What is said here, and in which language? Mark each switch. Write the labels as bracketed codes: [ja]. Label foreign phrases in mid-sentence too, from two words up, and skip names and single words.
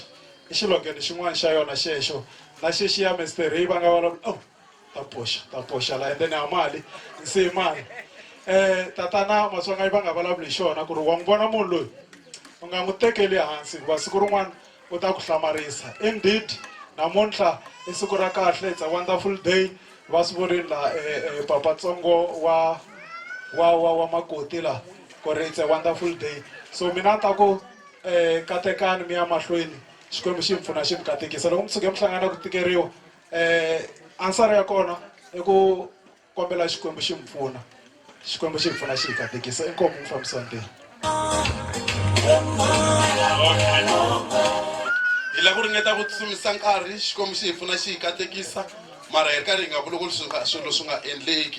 [ts] I xilogene xin'wana xa yona xexo na xexiya misteri va nga vulavula ta poxa la endeni ya mali se mali tatana Maswangayi va nga vulavuli hi xona ku ri wa n'wi vona munhu loyi u nga n'wi tekeli hansi hikuva siku rin'wana u ta ku hlamarisa. Indeed namuntlha i siku ra kahle, [en] it's a wonderful day. [ts] Va swi vurile laha papatsongo wa makoti laha ku ri [en] it's a wonderful day. [ts] So mina ta ku katekani mi ya mahlweni Xikwembu xi mi pfuna xi mi katekisa. Loko mi tshuke mi hlangana ku tikeriwa answer ya kona i ku kombela Xikwembu xi mi pfuna, Xikwembu xi mi pfuna xi hi katekisa. Inkomu mufambisi wa ntirho. Hi la ku ringeta ku tsutsumisa nkarhi Xikwembu xi hi pfuna xi hi katekisa mara hi ri karhi hi nga vuli ku swilo swi nga endleki.